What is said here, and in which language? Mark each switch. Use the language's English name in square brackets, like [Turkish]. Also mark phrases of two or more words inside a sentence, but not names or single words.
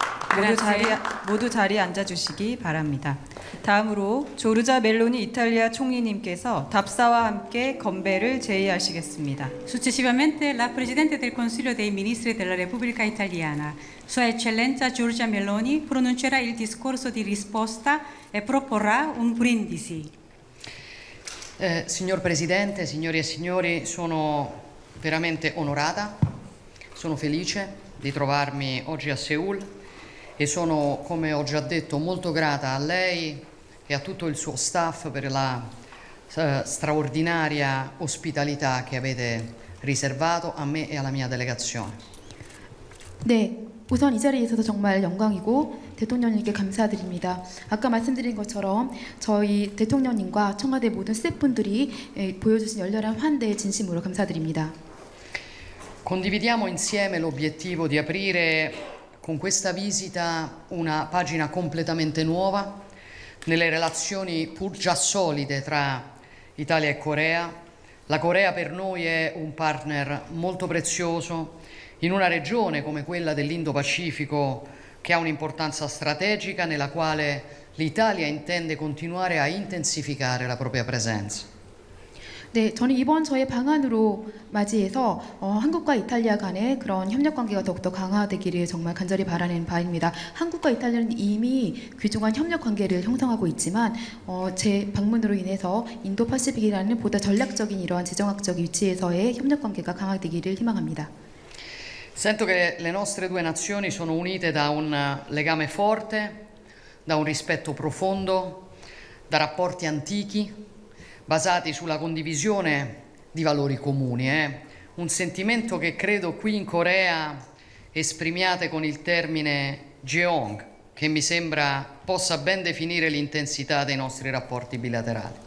[Korean] 모두 자리에 앉아주시기 바랍니다. 다음으로 조르자 멜로니 이탈리아 총리님께서 답사와 함께 건배를 제의하시겠습니다. [Italian] Successivamente la Presidente del Consiglio dei Ministri della Repubblica Italiana, Sua Eccellenza Giorgia Meloni, pronuncerà il discorso di risposta e proporrà un brindisi. Signor Presidente, signori e signori, sono veramente onorata, sono felice di trovarmi oggi a Seul e sono, come ho già detto, molto grata a lei e a tutto il suo staff per la straordinaria ospitalità che avete riservato a me e alla mia delegazione. [Korean] 네, 우선 이 자리에 있어서 정말 영광이고 대통령님께 감사드립니다. 아까 말씀드린 것처럼 저희 대통령님과 청와대 모든 스태프분들이 보여주신 열렬한 환대에 진심으로 감사드립니다. [Italian] Condividiamo insieme l'obiettivo di aprire con questa visita una pagina completamente nuova nelle relazioni pur già solide tra Italia e Corea. La Corea per noi è un partner molto prezioso in una regione come quella dell'Indo-Pacifico che ha un'importanza strategica nella quale l'Italia intende continuare a intensificare la propria presenza. [Korean] 네, 저는 이번 저의 방안으로 맞이해서 한국과 이탈리아 간의 그런 협력 관계가 더욱더 강화되기를 정말 간절히 바라는 바입니다. 한국과 이탈리아는 이미 귀중한 협력 관계를 형성하고 있지만 제 방문으로 인해서 인도파시픽이라는 보다 전략적인 이러한 지정학적 위치에서의 협력 관계가 강화되기를 희망합니다. [Italian] Sento che le nostre due nazioni sono unite da un legame forte, da un rispetto profondo, da rapporti antichi basati sulla condivisione di valori comuni. Un sentimento che credo qui in Corea esprimiate con il termine Jeong, che mi sembra possa ben definire l'intensità dei nostri rapporti bilaterali.